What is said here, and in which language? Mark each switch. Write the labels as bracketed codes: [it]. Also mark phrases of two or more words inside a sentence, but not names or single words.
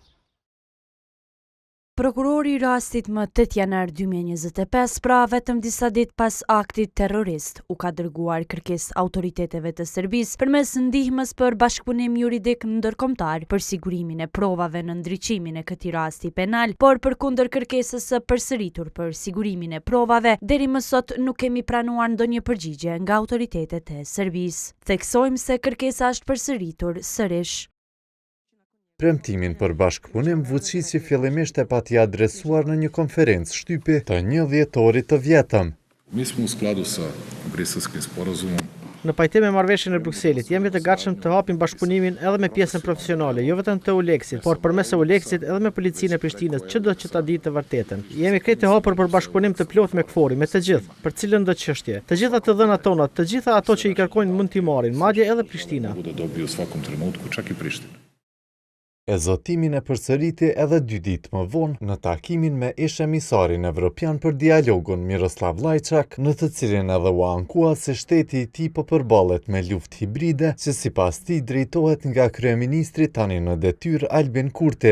[sq] Prokurori i rastit më 8 janar 2025, pra vetëm disa ditë pas aktit terrorist, u ka dërguar kërkesë autoriteteve të Serbisë përmes ndihmës për bashkëpunim juridik ndërkombëtar për sigurimin e provave në ndriçimin e këtij rasti penal, por përkundër kërkesës së përsëritur për sigurimin e provave, deri më sot nuk kemi pranuar ndonjë përgjigje nga autoritetet e Serbisë. Theksojmë se kërkesa është përsëritur sërish. Premtimin për bashkëpunim Vučići fillimisht e pati adresuar në një konferencë shtypi të 1 dhjetorit të vjetëm. [sr] Mi smo u skladu sa Briselskim sporazumom. [sq] Në pajtim me marrëveshjen e Brukselit, jemi të gatshëm të hapim bashkëpunimin edhe me pjesën profesionale, jo vetëm të Euleksit, por përmes Euleksit edhe me policinë e Prishtinës, çdo që ta ditë të vërtetën. Jemi krejt të hapur për bashkëpunim të plotë me KFOR-i, me të gjithë, për cilën do çështje. Të gjitha të dhënat tona, të gjitha ato që i kërkojnë mund t'i marrin, madje edhe Prishtina. [sr] Bude dobio u svakom trenutku, čak i Priština. [sq] E zotimin e përsëriti edhe 2 ditë më vonë në takimin me ish-emisarin evropian për dialogun Miroslav Lajçak, në të cilin edhe u ankua se shteti i tij po përballet me luftë hibride që sipas tij drejtohet nga kryeministri tani në detyrë Albin Kurti.